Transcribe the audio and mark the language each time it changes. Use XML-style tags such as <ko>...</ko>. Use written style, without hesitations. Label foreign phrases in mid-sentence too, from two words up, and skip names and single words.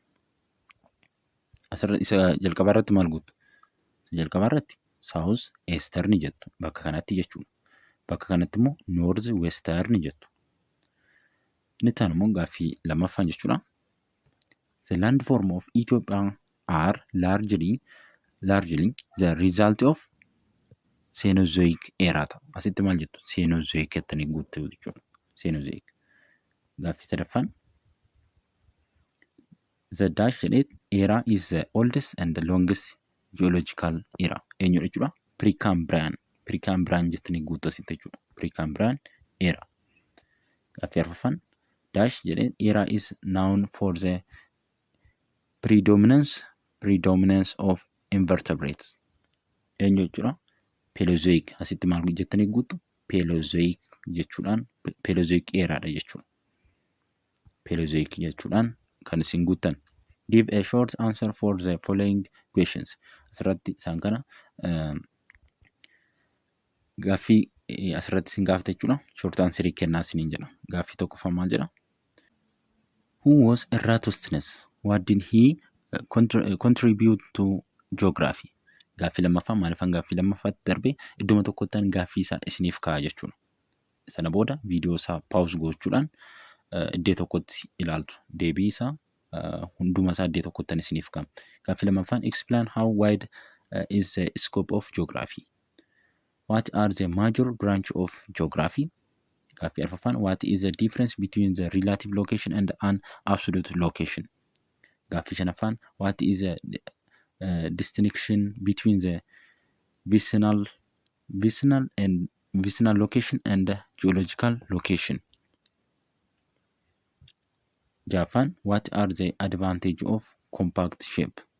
<om>Asirratti isa jalqaba irratti maal guutu? Jalqaba irratti</om> <en>South Eastern</en> <om>jettu bakka kanatti jechuudha. Bakka kanatti immoo</om> <en>North Western</en> <om>jettu. Inni itti aanu immoo gaaffii lammaffaan jechuudha.</om> <en>The landform of Ethiopia are largely the result of Cenozoic era.</en> <om>Asitti maal jettu? Cenozoic jettanii guutuu jechuudha. Cenozoic. Gaaffii sadaffaan.</om> <en>The dash era is the oldest and the longest geological era.</en> <om>Eenyudha jechuudha? Precambrian. Precambrian jettanii guutuu asitti jechuudha.</om> <en>Precambrian era.</en> <om>Gaaffii arfaffaan.</om> <en>Dash era is known for the predominance of invertebrates.</en> <om>Eenyu jechuudha? Paleozoic. Asitti maal jettanii guutuu? Paleozoic jechuudhaan Paleozoic eraadha jechuudha. Paleozoic jechuudhaan kan isin guuttan.</om> <en>Give a short answer for the following questions.</en> <om>Asirratti isaan kana gaaffii asirratti isin gaafata jechuudha.</om> <en>Short answerii</en> <om>kennaa isiniin jedha. Gaaffii tokkoffaa maal jedha?</om> <en>Who was Eratosthenes? What did he contribute to geography?</en> <om>Gaaffii lammaffaa maaliifan gaaffii lammaffaatti darbee idduma tokkottan gaaffii isaa isiniif ka'a jechuudha. Sana booda viidiyoo isaa paawus gochuudhaan iddoo tokkotti ilaaltu. Deebii isaa hunduma isaa iddoo tokkottan isiniif ka'a. Gaaffii lammaffaan</om> <en>explain how wide is the scope of geography? What are the major branch of geography?</en> <om>Gaaffii arfaffaan</om> <en>what is the difference between the relative location and an absolute location?</en> <om>Gaaffii shanaffaan</om> <en>what is the distinction between the vicinal location and geological location? Jaffaan what are the advantage of compact shape?</en>